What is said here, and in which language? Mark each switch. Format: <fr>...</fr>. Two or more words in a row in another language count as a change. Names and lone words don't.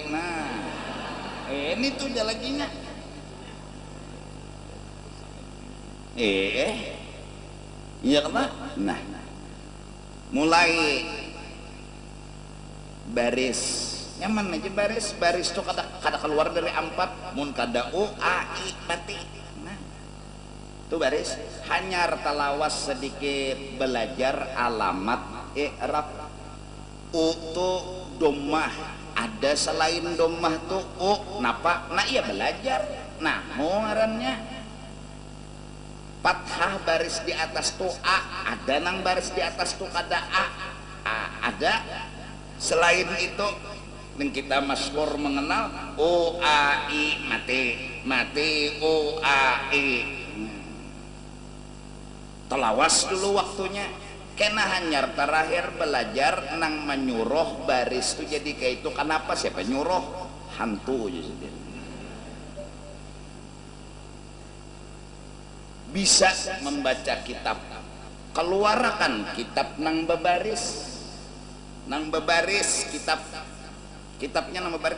<bjn>Nah ini tuh jalaginya. Iya kan? Nah mulai baris nyaman aja, baris tuh kada keluar dari ampat, mun kada u a i mati. Nah tuh baris, hanyar talawas sedikit belajar alamat i'rab. U tuh domah, ada selain domah tuh u napa, nah iya belajar. Nah mau ngarannya fathah baris di atas tuh a, ada nang baris di atas tuh kada a, ada.</bjn> <id>Selain itu yang kita masyhur mengenal u a i mati u a i.</id> <bjn>Telawas dulu waktunya, kena hanyar terakhir belajar nang menyuruh baris tuh jadi kayak itu. Kenapa? Siapa nyuruh? Hantu aja sendiri. Bisa membaca kitab, keluarkan kitab nang bebaris kitabnya nang bebaris.</bjn>